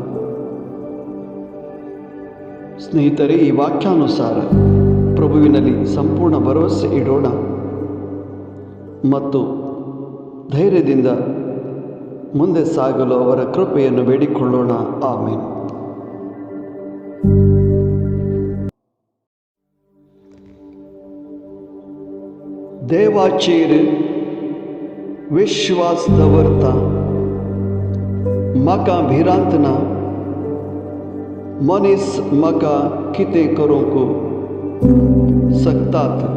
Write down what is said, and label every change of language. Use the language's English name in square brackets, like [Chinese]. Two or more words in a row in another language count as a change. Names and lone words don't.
[Kannada] ಸ್ನೇಹಿತರೆ, ಈ ವಾಕ್ಯಾನುಸಾರ ಪ್ರಭುವಿನಲ್ಲಿ ಸಂಪೂರ್ಣ ಭರವಸೆ ಇಡೋಣ ಮತ್ತು ಧೈರ್ಯದಿಂದ ಮುಂದೆ ಸಾಗಲು ಅವರ ಕೃಪೆಯನ್ನು ಬೇಡಿಕೊಳ್ಳೋಣ. ಆಮೆನ್. [Konkani] देवाचेर विश्वास दवरता म्हाका भिरांत ना, मनीस म्हाका कितें करूंक शकतात.